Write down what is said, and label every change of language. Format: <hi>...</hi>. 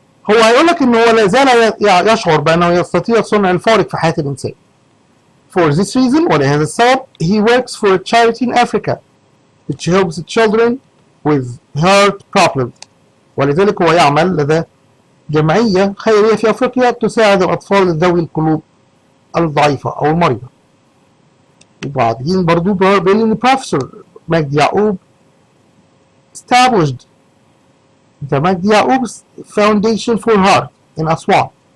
<ar>هو هيقول لك إن هو لازال يشعر بأنه يستطيع صنع الفارق في حياة الإنسان.</ar> <en>For this reason،</en> <ar>ولهذا السبب،</ar> <en>he works for a charity in Africa which helps children with heart problems.</en> <ar>ولذلك هو يعمل لدى جمعية خيرية في أفريقيا تساعد الأطفال ذوي القلوب الضعيفة أو المريضة. وبعدين برضو بيقول إن بروفيسور مجدي يعقوب</ar> <en>established the</en> <ar>مجدي يعقوب</ar> <en>Foundation for Heart in</en> <ar>أسوان.</ar>